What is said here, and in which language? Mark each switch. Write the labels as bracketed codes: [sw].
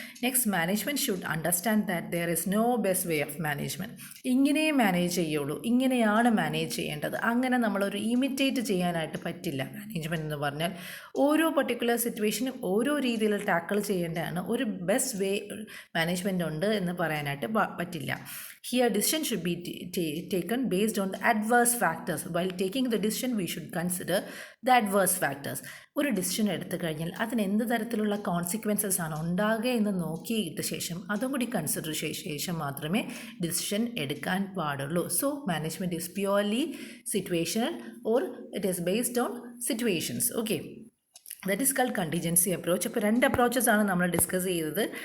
[en] Next management should understand that there is no best way of management. [ml] ഇങ്ങനെ manage ചെയ്യുള്ളൂ, ഇങ്ങനെയാണ് manage ചെയ്യേണ്ടത്, അങ്ങനെ നമ്മളൊരു ഇമിറ്റേറ്റ് ചെയ്യാനായിട്ട് പറ്റില്ല. മാനേജ്മെൻറ്റ് എന്ന് പറഞ്ഞാൽ ഓരോ പർട്ടിക്കുലർ സിറ്റുവേഷനും ഓരോ രീതിയിൽ ടാക്കിൾ ചെയ്യേണ്ടതാണ്. ഒരു ബെസ്റ്റ് വേ മാനേജ്മെൻറ്റ് ഉണ്ട് എന്ന് പറയാനായിട്ട് പറ്റില്ല. [en] Here decision should be taken based on the adverse factors. While taking the decision we should consider the adverse factors. [ml] ഒരു ഡിസിഷൻ എടുത്തു കഴിഞ്ഞാൽ അതിന് എന്ത് തരത്തിലുള്ള കോൺസിക്വൻസസ് ആണ് ഉണ്ടാകുക എന്ന് നോക്കിയിട്ട് ശേഷം അതും കൂടി കൺസിഡർ ചെയ്ത ശേഷം മാത്രമേ ഡിസിഷൻ എടുക്കാൻ പാടുള്ളൂ. [en] So management is purely situational or it is based on situations. Okay, that is called contingency approach. [ml] അപ്പോൾ രണ്ട് അപ്രോച്ചസ് ആണ് നമ്മൾ ഡിസ്കസ് ചെയ്തത്.